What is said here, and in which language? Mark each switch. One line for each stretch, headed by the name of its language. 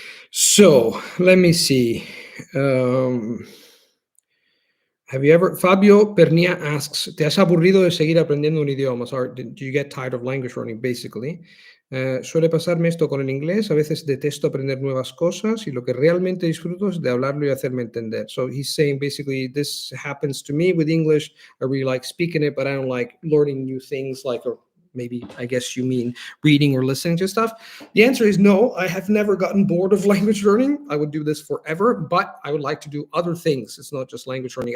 English: So let me see. Have you ever, Fabio Pernia asks,
Spanish: ¿te has aburrido de seguir aprendiendo un idioma?
English: Or do you get tired of language learning, basically?
Spanish: Suele pasarme esto con el inglés. A veces detesto aprender nuevas cosas y lo que realmente disfruto es de hablarlo y hacerme entender.
English: So he's saying basically this happens to me with English. I really like speaking it, but I don't like learning new things, like, or maybe I guess you mean reading or listening to stuff. The answer is no. I have never gotten bored of language learning. I would do this forever, but I would like to do other things. It's not just language learning.